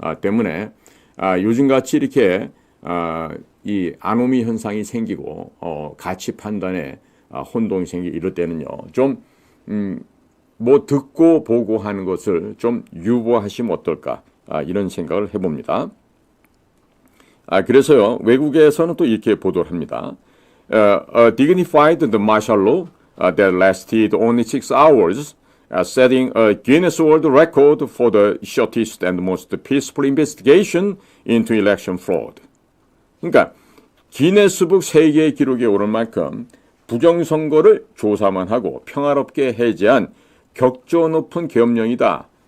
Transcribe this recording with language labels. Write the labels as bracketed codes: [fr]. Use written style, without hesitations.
[ko] 때문에 요즘같이 이렇게 이 아노미 현상이 생기고 가치 판단에 혼동이 생기고 이럴 때는요, 좀 듣고 보고 하는 것을 좀 유보하시면 어떨까, 이런 생각을 해봅니다. 그래서요, 외국에서는 또 이렇게 보도를 합니다. [en] Dignified the martial law that lasted only 6 hours setting a Guinness World Record for the shortest and most peaceful investigation into election fraud. [ko] 그러니까 기네스북 세계 기록에 오른 만큼 부정선거를 조사만 하고 평화롭게 해제한 격조 높은 계엄령이다.